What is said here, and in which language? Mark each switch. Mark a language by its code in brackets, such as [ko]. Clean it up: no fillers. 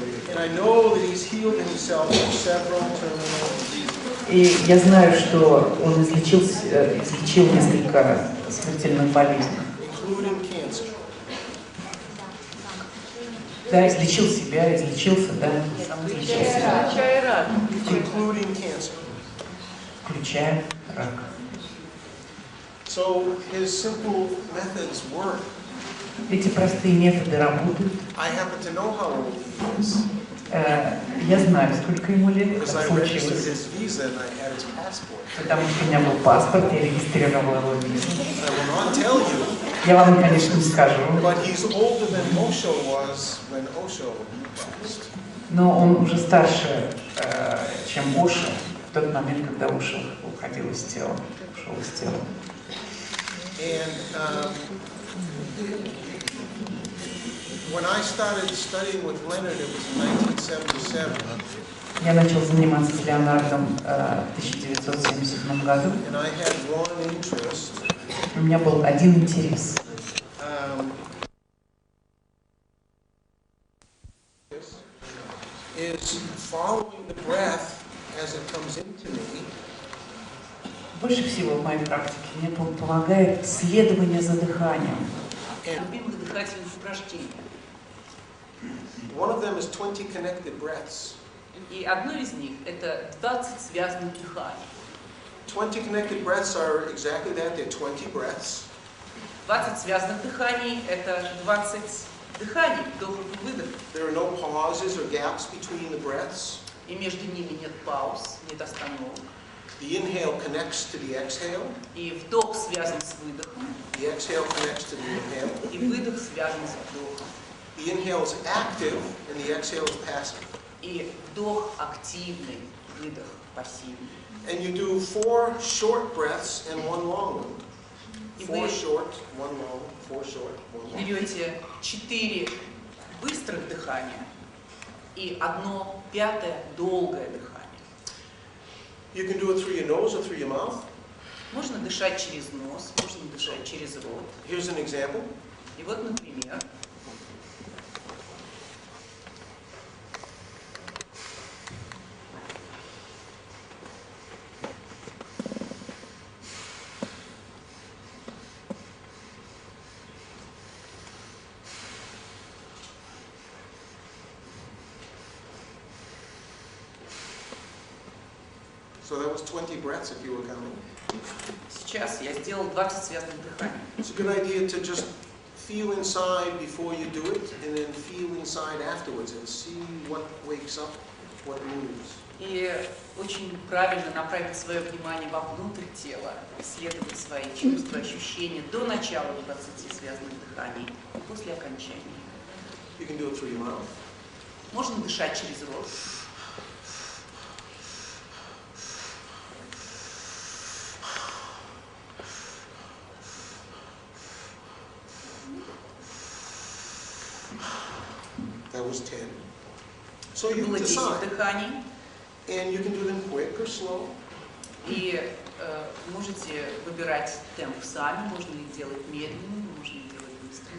[en] And I know that he's healed himself from several terminal diseases. [ru] И я знаю, что он излечил несколько смертельных болезней. [en] including cancer. [ru] Да, излечил себя, излечился, да, сам излечил себя. [en] Including cancer. [ru] Включая рак. [en] So his simple methods work. [ru] Эти простые методы работают. [en] I happen to know how old he is. [ru] Я знаю, сколько ему лет, [en] Because [ru] как [en] I registered [ru] случилось. [en] his visa and I had his passport. [ru] Потому что у меня был паспорт, я регистрировал его визу. [en] I will not tell you. [ru] Я вам, конечно, не скажу. [en] But he's older than Osho was when Osho passed. [ru] Но он уже старше, чем Ошо, в тот момент, когда Ошо уходил из тела, ушел из тела. [en] And when I started studying with Leonard, it was in 1977. [ru] Я начал заниматься с Леонардом в 1977 году. [en] And I had one interest. [ru] У меня был один интерес. [en] Is following the breath as it comes into me. [ru] Больше всего в моей практике мне помогает следование за дыханием. Любимых дыхательных упражнений. [en] One of them is 20 connected breaths. [ru] И одно из них это 20 связанных дыханий. [en] 20 connected breaths are exactly that, they're 20 breaths. [ru] 20 связанных дыханий это 20 дыханий, вдохов и выдохов. [en] There are no pauses or gaps between the breaths. [ru] И между ними нет пауз, нет остановок. [en] The inhale connects to the exhale. [ru] И вдох связан с выдохом. [en] The exhale connects to the inhale. [ru] И выдох связан с вдохом. [en] The inhale is active and the exhale is passive. [ru] И вдох активный, выдох пассивный. [en] And you do 4 short breaths and 1 long one. 4 short, 1 long, 4 short, 1 long. [ru] Берете 4 быстрых дыхания и 1/5 долгое дыхание. [en] You can do it through your nose or through your mouth. [ru] Можно дышать через нос, можно дышать через рот. [en] Here's an example. [ru] И вот, например, [en] So that was 20 breaths if you were counting. [ru] сейчас я сделал 20 связанных дыханий. [en] It's a good idea to just feel inside before you do it, and then feel inside afterwards, and see what wakes up, what moves. [ru] И очень правильно направить свое внимание вовнутрь тела, исследовать свои чувства, ощущения до начала 20 связанных дыханий и после окончания. [en] You can do it through your mouth. [ru] Можно дышать через рот. [en] That was 10. So you [ru] Было 10 [en] decide. [ru] дыханий. [en] And you can do them quick or slow. [ru] И можете выбирать темп сами, можно их делать медленно, можно их делать быстро.